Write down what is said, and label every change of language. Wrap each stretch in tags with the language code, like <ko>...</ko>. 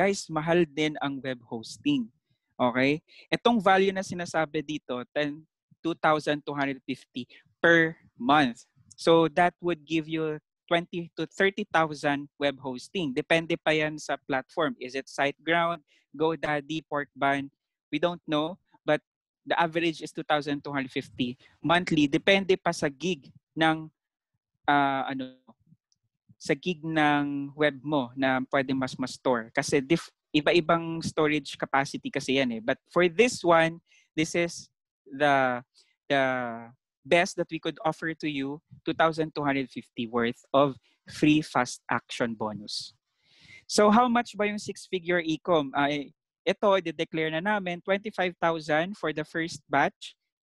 <tl>Guys, mahal din ang web hosting. Okay? Itong value na sinasabi dito, 2,250 per month.</tl> <en>So that would give you 20 to 30,000 web hosting.</en> <tl>Depende pa yan sa platform.</tl> <en>Is it SiteGround, GoDaddy, Porkbun? We don't know. But the average is 2,250 monthly.</en> <tl>Depende pa sa gig ng sa gig ng web mo na pwede mas store. Kasi iba-ibang storage capacity kasi yan eh.</tl> <en>But for this one, this is the best that we could offer to you, 2,250 worth of free fast action bonus. So how much</en> <tl>ba yung 6-figure e-com? Ito, i-declare na namin 25,000</tl> <en>for the first batch.</en>